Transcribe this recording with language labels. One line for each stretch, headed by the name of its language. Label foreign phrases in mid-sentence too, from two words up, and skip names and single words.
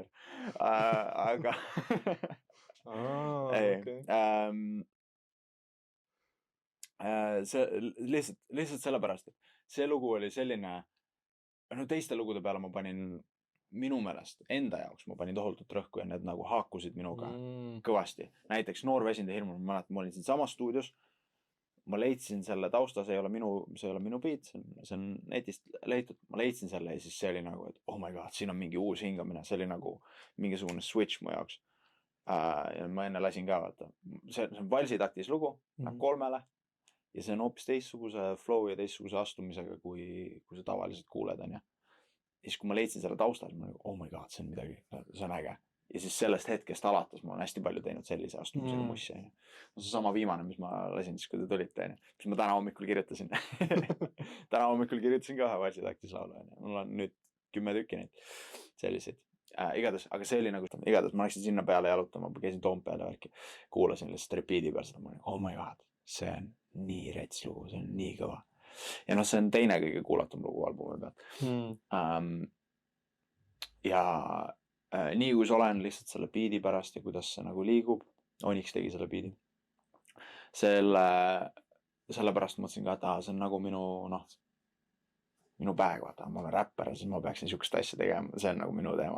Estonian: Aga lihtsalt sellepärast, et see lugu oli selline, teiste lugude peale ma panin minu meelest enda jaoks, ma panin tohutut rõhku ja need nagu haakusid minuga kõvasti. Näiteks Noor väsinud ja hirmul, ma mäletan, ma olin siin samas stuudios, ma leidsin selle tausta, see ei ole minu beat, see on netist leitud, ma leidsin selle ja siis see oli nagu, et
English: oh my god,
Estonian: siin on mingi uus hingamine, see oli nagu mingisugune switch mu jaoks. Ja ma enne lasin ka, vaata. See on valsitaktis lugu, 3 ja see on hoopis teistsuguse flow ja teistsuguse astumisega, kui sa tavaliselt kuuled, on ja. Ja siis kui ma leidsin selle taustal, ma nagu,
English: oh my god,
Estonian: see on midagi, see on äge. Ja siis sellest hetkest alates ma olen hästi palju teinud sellise astumisega mussi. See sama viimane, mis ma lasin siis, kui te tulite, mis ma täna hommikul kirjutasin. Täna hommikul kirjutasin ka ühe valsitaktis laulu. Mul on nüüd 10 tükki neid selliseid. Igatahes, aga see oli nagu, igatahes ma läksin sinna peale jalutama, ma käisin Toompeale värki, kuulasin lihtsalt repeat'i peal seda, ma olin,
English: oh my god,
Estonian: see on nii rets lugu, see on nii kõva. Ja see on teine kõige kuulatum lugu albumi pealt. Ja nii kui sa olen lihtsalt selle beat'i pärast ja kuidas see nagu liigub, Onyx tegi selle beat'i. Selle pärast mõtlesin ka, et see on nagu minu bag, vaata, ma olen räpper ja siis ma peaksin siukest asja tegema, see on nagu minu teema.